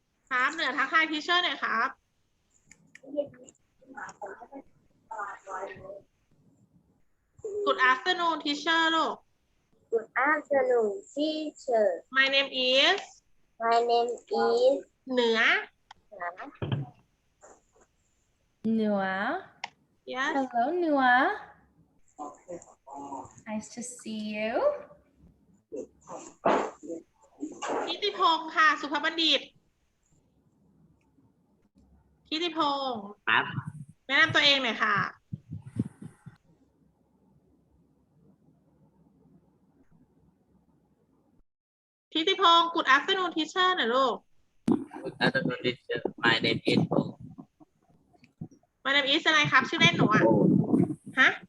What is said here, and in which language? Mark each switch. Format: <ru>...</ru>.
<th>ครับเหนือทักทาย teacher หน่อยครับ ก</th> <en>Good afternoon teacher ลูก Good afternoon, teacher. My name is My name is</en> <th>เหนือ</th> <en>Nua. Yes Hello, Nua. Nice to see you.</en> <th>ทิติพงศ์ค่ะ สุภบัณฑิตทิติพงศ์ ครับ แนะนำตัวเองหน่อยค่ะ ทิติพงศ์</th> <en>Good afternoon teacher</en> <th>หน่อยลูก</th> <en>Good afternoon teacher my name is My name is</en> <th>อะไรครับ ชื่อเล่นหนูอ่ะ ฮะ</th>